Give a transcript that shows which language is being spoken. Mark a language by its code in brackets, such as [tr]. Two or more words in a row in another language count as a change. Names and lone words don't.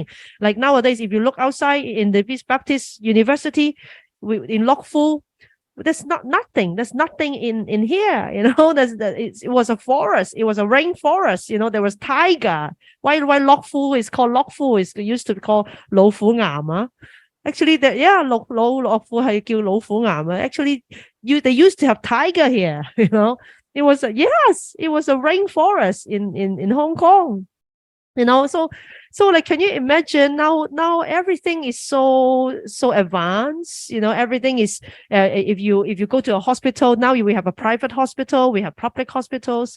[en] Like nowadays, if you look outside in the Peace Baptist University in Lok Fu, there's nothing. There's nothing in here, it was a forest. It was a rainforest, there was tiger. Why Lok Fu is called Lok Fu? Is used to be called 老虎岩. Actually, Lok Fu [yue] 係叫老虎岩. [en] Actually, they used to have tiger here, It was it was a rainforest in Hong Kong, so like, can you imagine now everything is so advanced, everything is, if you go to a hospital, now we have a private hospital, we have public hospitals.